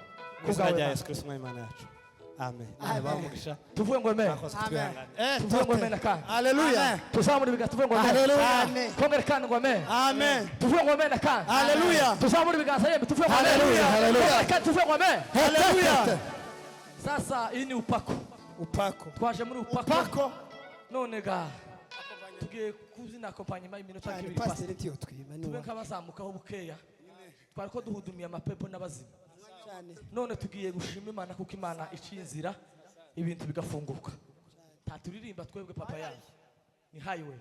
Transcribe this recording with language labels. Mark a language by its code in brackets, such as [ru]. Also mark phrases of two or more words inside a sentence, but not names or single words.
[rw] kubwa rya Yesu Kristo Imana yacu amen bamugisha Tuvuge ngo amen. Tuvuge ngo amen kandi. Haleluya. Tuzamura ibiganza tuvuge ngo amen. Haleluya. Kongera kandi ngo amen. Amen. Tuvuge ngo amen kandi. Haleluya. Tuzamura ibiganza yemwe tuvuge ngo amen. Haleluya. Haleluya. Kongera kandi tuvuge ngo amen. Haleluya. [sw] Sasa hii ni upako. Upako. [rw] Twaje muri upako. Upako. None ga tugiye kuzina accompagnement iminota Cyane kibiri pastor tiyo twimana. tube nk'abazamukaho bukeya twari ko duhudumiye amapepo n'abazima Cyane. none tugiye gushima Imana kuko Imana icinzira ibintu bigafunguka nta turirimba twebwe papa yawe ni highway